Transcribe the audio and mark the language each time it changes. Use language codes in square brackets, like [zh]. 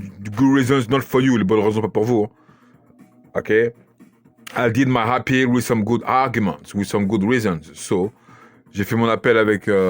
[en] Good reasons not for you, [fr] les bonnes raisons pas pour vous. Ok. [en] I did my appeal with some good arguments, with some good reasons. [fr] So, j'ai fait mon appel avec.